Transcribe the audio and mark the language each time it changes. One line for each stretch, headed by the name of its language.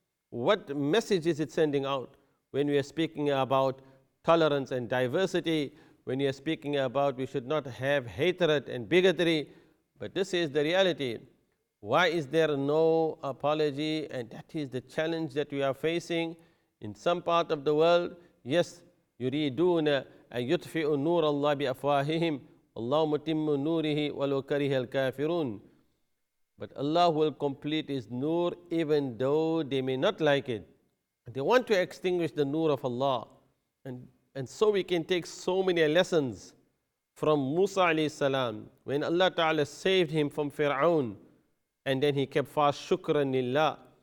English: What message is it sending out when we are speaking about tolerance and diversity, when we are speaking about we should not have hatred and bigotry? But this is the reality. Why is there no apology? And that is the challenge that we are facing in some part of the world.
Arabic: Yes, يريدون أن يطفئوا نور الله بأفواههم والله متم نوره ولو كره الكافرون.
English: But Allah will complete His nur even though they may not like it. They want to extinguish the nur of Allah. And so we can take so many lessons from Musa alayhi salam, when Allah Ta'ala saved him from Fir'aun, and then he kept fast, shukran lillah.